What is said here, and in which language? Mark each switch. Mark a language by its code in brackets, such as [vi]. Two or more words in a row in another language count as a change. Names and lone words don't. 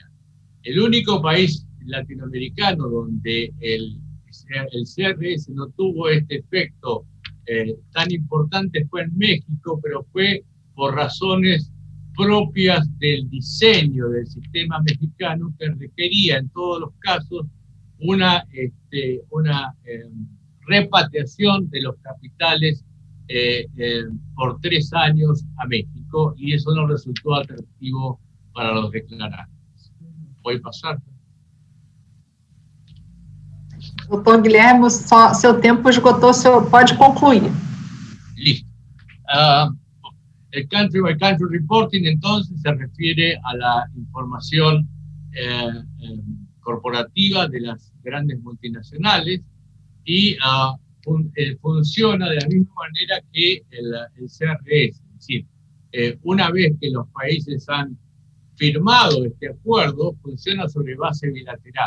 [es] El único país latinoamericano donde el CRS no tuvo este efecto tan importante fue en México, pero fue por razones propias del diseño del sistema mexicano que requería en todos los casos una repatriación de los capitales por 3 años a México, y eso no resultó atractivo para los declarantes. [pt] Pode passar? Doutor Guilherme, seu tempo esgotou, pode concluir. [es] Listo. El country by country reporting entonces se refiere a la información corporativa de las grandes multinacionales y funciona de la misma manera que el CRS. Es decir, una vez que los países han firmado este acuerdo, funciona sobre base bilateral.